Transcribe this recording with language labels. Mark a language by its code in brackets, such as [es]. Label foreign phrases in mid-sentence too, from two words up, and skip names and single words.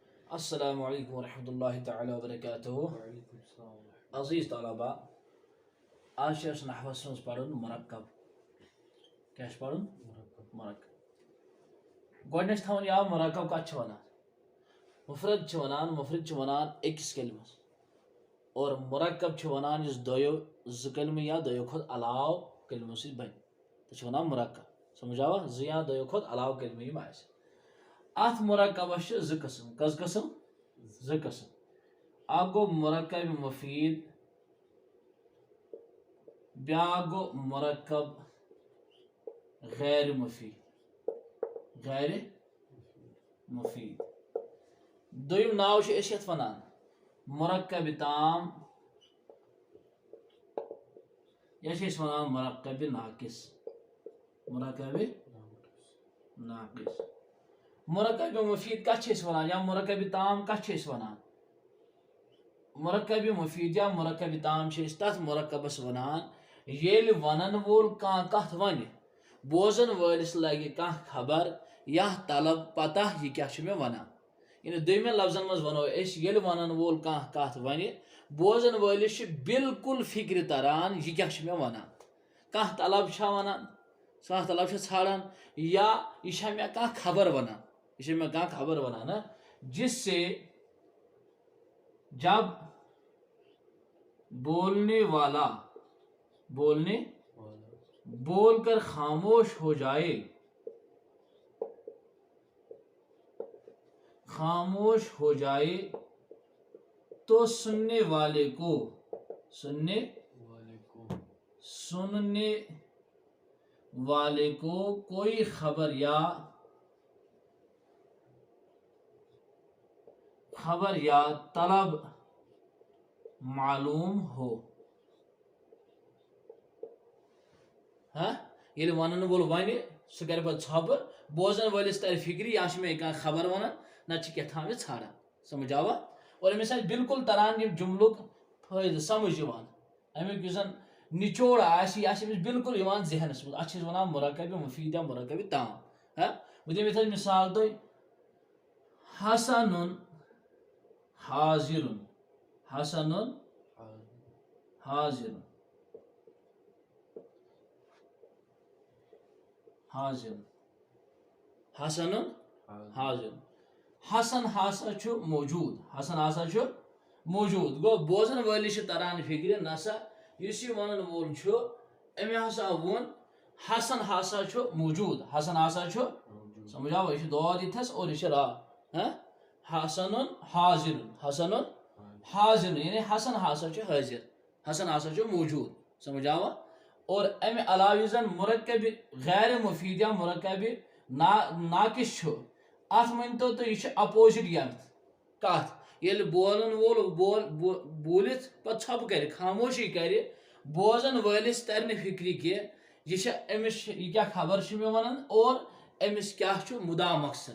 [ar] السلام علیکم ورحمۃ اللہ تعالیٰ وبرکاتہ. [ks] عزیز طلبا، آج اس نحوس مز پڑھن مرکب. کیا پڑھن؟ مرکب. گۄڈنیٚتھ تھاوُن یاد مرکب کتھ ونان. مفرد مفرد ونان أکِس کلمس، اور مرکب ونان یُس دۄیو زٕ کلمہٕ یا دۄیو کھۄتہٕ علاوٕ کلمو سۭتۍ بنہِ تہٕ ونان مرکب. سمجھاوا؟ زٕ یا دۄیو کھۄتہٕ علاوٕ کلمہٕ یِم آسہِ. اتھ مرکبس چھِ زٕ قسم. کٔژ قسم؟ زٕ قسم. اکھ گوٚو مرکب مفید، بیاکھ گوٚو مرکب غیر مفید. غیر مفید. دوٚیِم ناو چھِ أسۍ یتھ ونان مرکب تام، یا چھِ أسۍ ونان مرکب ناقص. مرکب ناقص. مرکب مفید کتھ چھِ أسۍ ونان یا مرکب تام کتھ چھِ أسۍ ونان؟ مرکب مفید یا مرکب تام چھِ أسۍ تتھ مرکبس ونان ییٚلہِ ونن وول کانٛہہ کتھ ونہِ، بوزن وٲلِس لگہِ کانٛہہ خبر یا طلب پتہ یہِ کیاہ چھُ مےٚ ونان. یعنی دوٚیمٮ۪ن لفظن منٛز ونو أسۍ ییٚلہِ ونن وول کانٛہہ کتھ ونہِ، بوزن وٲلِس چھِ بالکل فکرِ تران یہِ کیاہ چھُ مےٚ ونان. کانٛہہ طلب چھا ونان، کانٛہہ طلب چھا ژھانڈان، یا یہِ چھا مےٚ کانٛہہ خبر ونان. یہ چھِ مےٚ کانٛہہ خبر ونان نا، [ur] جس سے جب بولنے والا بول کر خاموش ہو جائے تو سننے والے کو کوئی خبر یا طلب معلوم ہو. [ks] ییٚلہِ ونن وول ونہِ سُہ کرِ پتہٕ ژھۄپہٕ، بوزن وٲلِس ترِ فکرِ یا چھِ مےٚ کانٛہہ خبر ونان نتہٕ چھِ کیٛاہ تھام یہِ ژھانڈان. سمجھاوا؟ اور أمِس آسہِ بالکل تران ییٚمہِ جملُک فٲیدٕ سمجھ یِوان، امیُک یُس زن نچوڑ آسہِ یہِ آسہِ أمِس بالکل یِوان ذہنس منٛز. اتھ چھِ أسۍ ونان مرکب مفید یا مرکب تام. بہٕ دِمہٕ یِتھٕے مثال تۄہہِ: حسن حاضر. حسن حاضر. حسن حاضر. حسن ہسا چھُ موجود. حسن ہسا چھُ موجود. گوٚو بوزن وٲلِس چھِ تران فکرِ نسا یُس یہِ ونن وول چھُ أمۍ ہسا ووٚن حسن ہسا چھُ موجود. حسن ہسا چھُ. سمجھاوا؟ یہِ چھُ دود ییٚتھس اور یہِ چھِ را. حسن حاضر. حسن حاضر یعنی حسن ہسا چھُ حٲضر، حسن ہسا چھُ موجود. سمجھاوا؟ اور امہِ علاوٕ یُس زن مرکب غیر مفید یا مرکب ناقص چھُ، اتھ مٲنتو تُہۍ یہِ چھُ اپوزٹ یتھ کتھ. ییٚلہِ بولن وول بوٗلِتھ پتہٕ ژھۄپہٕ کرِ، خاموشی کرِ، بوزن وٲلِس ترِ نہٕ فکرِ کہِ یہِ چھا أمِس یہِ کیاہ خبر چھُ مےٚ ونان اور أمِس کیاہ چھُ مُدا مقصد.